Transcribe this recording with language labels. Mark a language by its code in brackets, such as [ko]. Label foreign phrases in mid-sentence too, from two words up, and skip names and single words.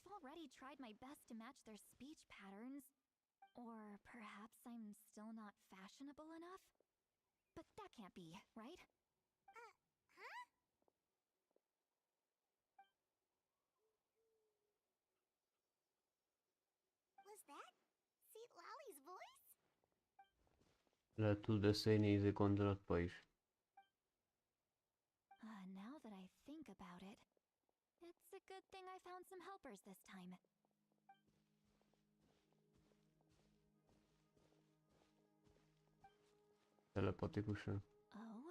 [en] already tried my best to match their speech patterns. Or perhaps I'm still not fashionable enough? But that can't be, right? Huh? Was that Seat Lolly's voice? [hu] Lehet tud összenézni gondolatba is. [en] Now that I think about it, it's a good thing I found some helpers this time. [hu] Telepatikusan. [en] Oh?